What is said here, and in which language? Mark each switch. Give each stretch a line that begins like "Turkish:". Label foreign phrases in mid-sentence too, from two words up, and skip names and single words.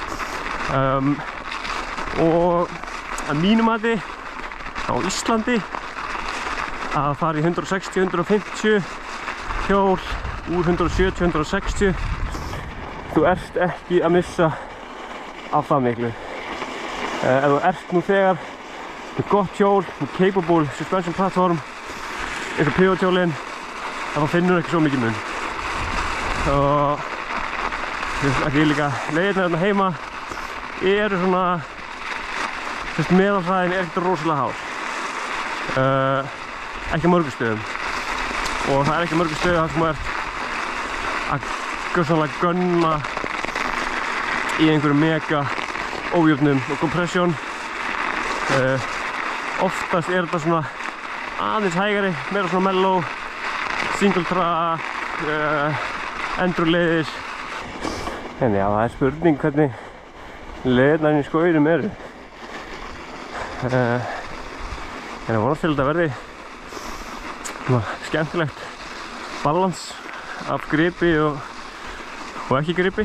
Icelandic: Og að mínu mati á Íslandi að fara í 160-150 hjól úr 170-160, þú ert ekki að missa af það miklu. Ef þú ert nú þegar með gott hjól, með
English: capable suspension platform
Icelandic: eins og pivot hjólinn, þá finnur ekki svo mikið mun. Og ég líka leiðirnar hérna heima eru svona meðalhraðin er ekkert rosalega hár. Ekki á mörgum stöðum. Og það er ekki á mörgum stöðum þar sem þú ert að gjörsamlega gunna í einhverju mega ójöfnum og kompressjón. Oftast er þetta svona aðeins hægari, meira svona
English: mellow, single track,
Icelandic: endurleiðir. En já, það er spurning hvernig leiðirnar í skóginum eru. En ég vonast til að þetta verði skemmtilegt balans af gripi og ekki gripi.